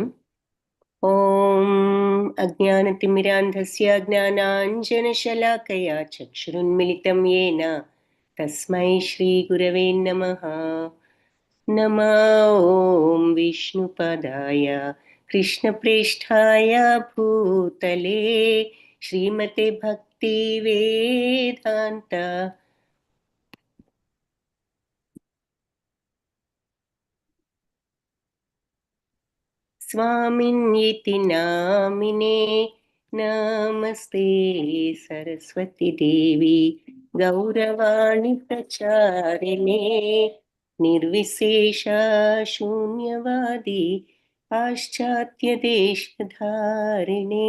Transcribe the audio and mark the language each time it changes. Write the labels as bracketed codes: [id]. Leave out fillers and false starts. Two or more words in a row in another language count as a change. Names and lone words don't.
[sa] ఓం అజ్ఞానతిమిరాంధస్య జ్ఞానాంజనశలాకయా చక్షురున్మిళితం యేన తస్మై శ్రీగురవే నమః. నమో ఓం విష్ణుపదాయ కృష్ణప్రేష్ఠాయ భూతలే శ్రీమతే భక్తి వేదాంత स्वामिन्येति नामिने. नमस्ते सरस्वती देवी गौरवाणी प्रचारिणे निर्विशेष शून्यवादी पाश्चात्य देशधारिणे.